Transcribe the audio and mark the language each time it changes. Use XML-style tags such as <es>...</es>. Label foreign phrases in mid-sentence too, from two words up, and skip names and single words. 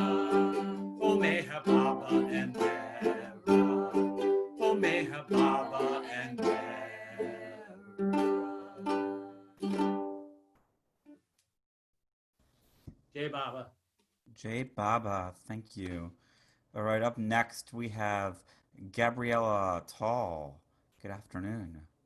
<en>Oh Mehera, Baba and Mehera. Oh Mehera, Baba and Mehera.</en> <hi>Jai Baba. Jay Baba,</hi> <en>thank you. All right, up next we have Gabriella Tall. Good afternoon.</en>